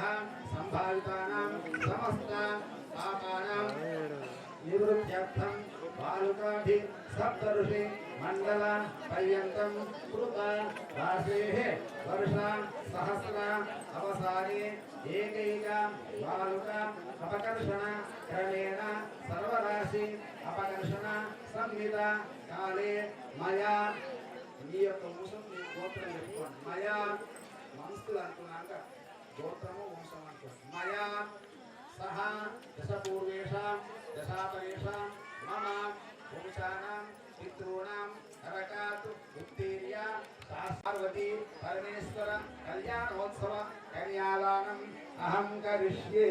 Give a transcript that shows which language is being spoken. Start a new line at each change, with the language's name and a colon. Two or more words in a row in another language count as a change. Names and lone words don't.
Sanskrit: संभावितानां समस्त पापानां निवृत्त्यर्थं बालुकाभि सप्तऋषि मंडल पर्यन्तं कृत राशेः वर्षा सहस्र अवसाने एकैक बालुक अपकर्षण क्रमेण सर्वराशि अपकर्षण संहिता काले मया
Telugu: మీ యొక్క వంశం మీ గోత్రం చెప్పుకోండి మయా వంశులు అనుకున్నాక గోత్రము వంశం అనుకోండి
Sanskrit: మయా సహ దశ పూర్వేషాం దశాపరేషాం మమ వంశానాం పితॄణాం నరకాత్ ఉత్తీర్య పార్వతీ పరమేశ్వర కళ్యాణోత్సవ కన్యాదానం అహం కరిష్యే.